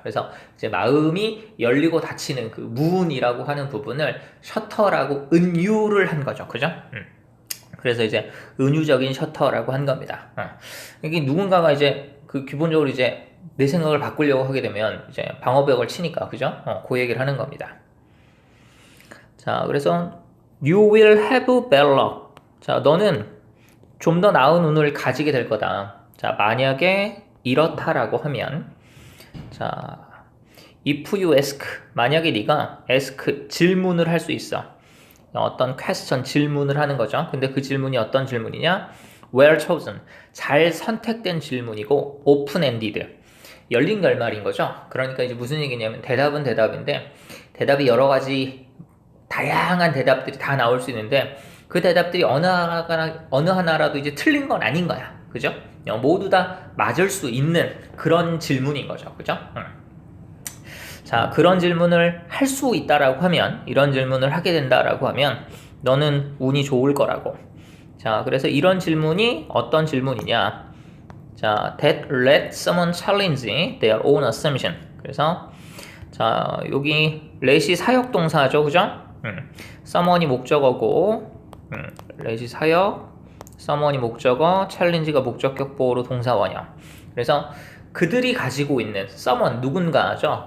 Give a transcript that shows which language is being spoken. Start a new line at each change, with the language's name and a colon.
Korean: 그래서 이제 마음이 열리고 닫히는 그 문이라고 하는 부분을 셔터라고 은유를 한 거죠. 그죠? 그래서 이제 은유적인 셔터라고 한 겁니다. 이게 누군가가 이제 그 기본적으로 이제 내 생각을 바꾸려고 하게 되면 이제 방어벽을 치니까 그죠? 그 얘기를 하는 겁니다.
English: 자, 그래서 you will have better luck.
Korean: 자, 너는 좀 더 나은 운을 가지게 될 거다. 자, 만약에 이렇다라고 하면 자,
English: if you ask
Korean: 만약에 네가 ask 질문을 할 수 있어. 어떤 question 질문을 하는 거죠. 근데 그 질문이 어떤 질문이냐?
English: well chosen
Korean: 잘 선택된 질문이고 open-ended 열린 결말인 거죠. 그러니까 이제 무슨 얘기냐면 대답은 대답인데 대답이 여러 가지 다양한 대답들이 다 나올 수 있는데 그 대답들이 어느 하나라도 이제 틀린 건 아닌 거야. 그죠? 모두 다 맞을 수 있는 그런 질문인 거죠. 그죠? 자, 그런 질문을 할 수 있다라고 하면 이런 질문을 하게 된다라고 하면 너는 운이 좋을 거라고. 자, 그래서 이런 질문이 어떤 질문이냐?
English: 자, that let someone challenge their own assumption.
Korean: 그래서 자, 여기 let이 사역동사죠. 그죠? someone이 목적어고 let이 사역 someone이 목적어, challenge가 목적격 보호로 동사 원형. 그래서 그들이 가지고 있는 someone 누군가죠.